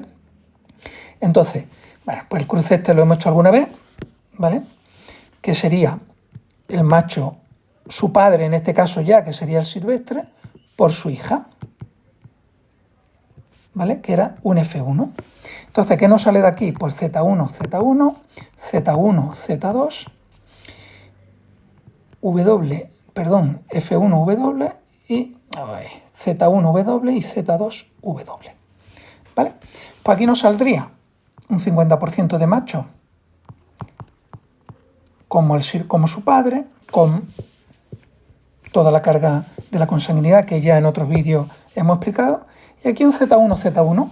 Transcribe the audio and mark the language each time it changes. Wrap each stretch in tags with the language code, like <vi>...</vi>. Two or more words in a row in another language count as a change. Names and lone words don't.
<es>Entonces, bueno, pues el cruce este lo hemos hecho alguna vez, ¿vale? Que sería el macho, su padre en este caso ya, que sería el silvestre, por su hija, ¿vale? Que era un F1. Entonces, ¿qué nos sale de aquí? Pues Z1, Z1, Z1, Z2, F1, W y Z1, W y Z2, W. ¿Vale? Pues aquí nos saldría un 50% de macho como su padre, con toda la carga de la consanguinidad que ya en otros vídeos hemos explicado. Y aquí un Z1, Z1.</es>